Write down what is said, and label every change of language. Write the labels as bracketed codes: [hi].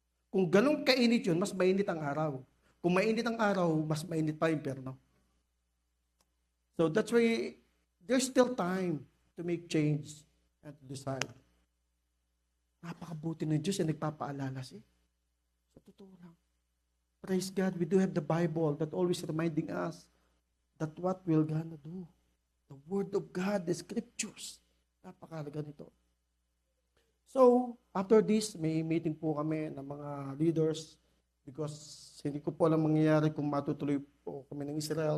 [tl] Kung ganong kainit yun, mas mainit ang araw. Kung mainit ang araw, mas mainit pa yung perno. [en] So that's why there's still time to make change and to decide. [tl] Napakabuti ng Diyos na nagpapaalala siya. Sa totoo lang. [en] Praise God, we do have the Bible that always reminding us that what we're gonna do. The Word of God, the Scriptures. [tl] Napakalaga nito. [en] So, after this, [tl] may meeting po kami ng mga leaders because hindi ko po alam mangyayari kung matutuloy po kami ng Israel.